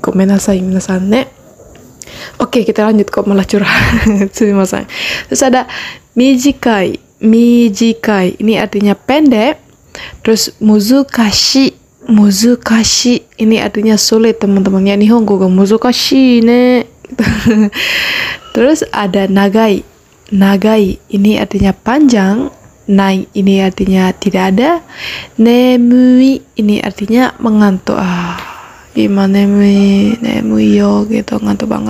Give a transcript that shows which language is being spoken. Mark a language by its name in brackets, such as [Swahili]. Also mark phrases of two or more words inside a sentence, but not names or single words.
[Japanese] ごめんなさい皆さんね. [Indonesian] Oke, kita lanjut kok malah curhat. Terus ada mijikai ini artinya pendek. Terus muzukashi ini artinya sulit teman-teman ya. [Japanese] 日本語が難しいね. [Indonesian] Terus ada nagai ini artinya panjang. Nai ini artinya tidak ada. Nemui ini artinya mengantuk. Gimana [Japanese] 眠いよ [Indonesian] gitu, ngantuk banget.